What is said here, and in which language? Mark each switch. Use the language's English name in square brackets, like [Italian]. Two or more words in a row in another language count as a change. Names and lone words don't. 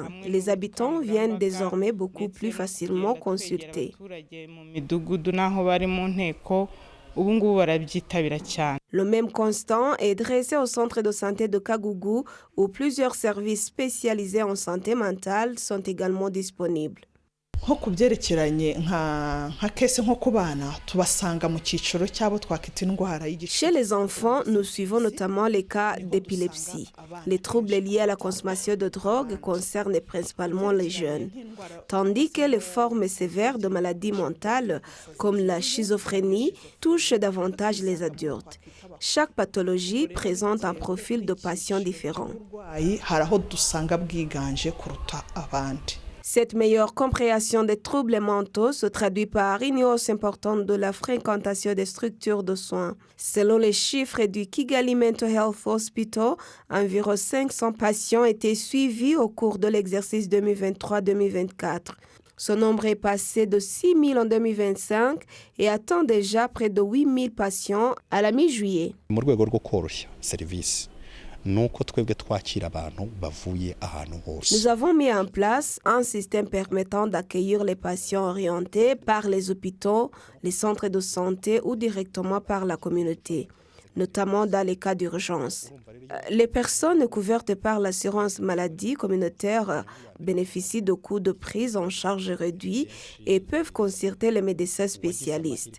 [French] Les habitants viennent désormais beaucoup plus facilement consulter. Le même constat est dressé au centre de santé de Kagougou, où plusieurs services spécialisés en santé mentale sont également disponibles. [Kinyarwanda] nko ku byerekeranye nka kese nko ku bana tubasanga mu cyiciro cyabo twakita indwara y'igicuri. [French] Chez les enfants, nous suivons notamment les cas d'épilepsie. Les troubles liés à la consommation de drogue concernent principalement les jeunes, tandis que les formes sévères de maladies mentales, comme la schizophrénie, touchent davantage les adultes. Chaque pathologie présente un profil de patient différent. [Kinyarwanda] Hari aho dusanga bwiganje kuruta abandi. [French] Cette meilleure compréhension des troubles mentaux se traduit par une hausse importante de la fréquentation des structures de soins. Selon les chiffres du Kigali Mental Health Hospital, environ 500 patients étaient suivis au cours de l'exercice 2023-2024. Ce nombre est passé de 6 000 en 2025 et atteint déjà près de 8 000 patients à la mi-juillet. [Kinyarwanda] Mu rwego rwo koroshya serivisi. [French] Nous avons mis en place un système permettant d'accueillir les patients orientés par les hôpitaux, les centres de santé ou directement par la communauté, notamment dans les cas d'urgence. Les personnes couvertes par l'assurance maladie communautaire bénéficient de coûts de prise en charge réduits et peuvent consulter les médecins spécialistes.